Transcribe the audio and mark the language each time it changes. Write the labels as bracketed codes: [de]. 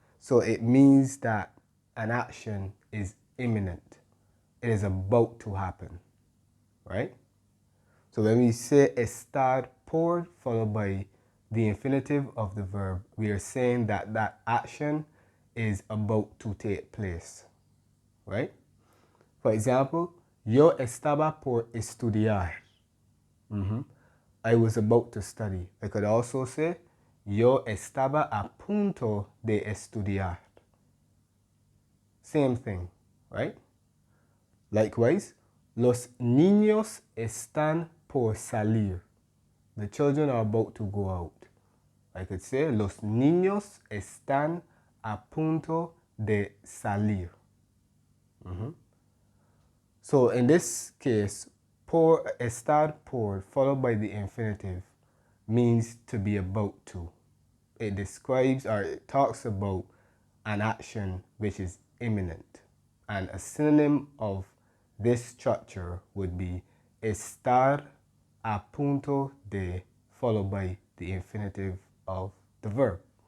[en] So it means that an action is imminent. It is about to happen, right? So when we say estar por followed by the infinitive of the verb, we are saying that that action is about to take place, right? For example, [es] yo estaba por estudiar. [en] I was about to study. I could also say, [es] yo estaba a punto de estudiar. [en] Same thing, right? Likewise, [es] los niños están por salir. [en] The children are about to go out. I could say, [es] los niños están a punto de salir. [en] So in this case, por, estar por followed by the infinitive means to be about to. It describes or it talks about an action which is imminent. And a synonym of this structure would be estar a punto de followed by the infinitive of the verb.